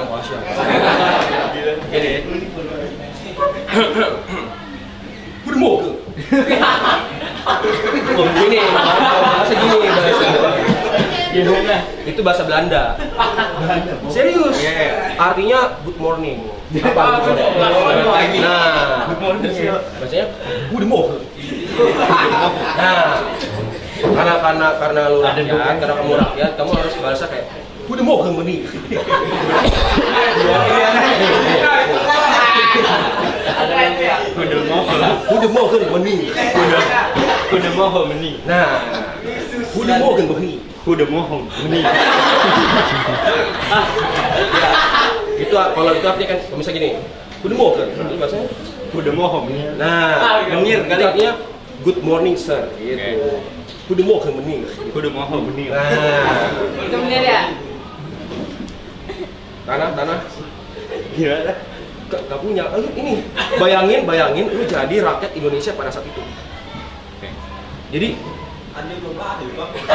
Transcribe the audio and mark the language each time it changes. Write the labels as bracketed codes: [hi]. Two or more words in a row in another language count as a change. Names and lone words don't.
[id] Gini. Goedemorgen. Gini, bahasa gini Gimana? Itu bahasa Belanda. Serius? Artinya [en] good morning. [id] Apa [en] good morning? [id] Nah, bacanya goedemorgen. Nah, karena lu rakyat, karena kamu rakyat, kamu harus bahasa kayak [nl] goedemorgen meneer. Goedemorgen meneer. Nah, goedemorgen meneer. [id] Itu kalau itu artinya kan misalnya gini. Goedemorgen. Itu bahasanya nah, menir kali artinya [en] good morning sir [id] gitu. [nl] Goedemorgen meneer. [id] Nah, Itu bener ya? tanah. Gimana? Gak punya. Ini bayangin lu jadi rakyat Indonesia pada saat itu. Jadi Anda belum ada, Bang.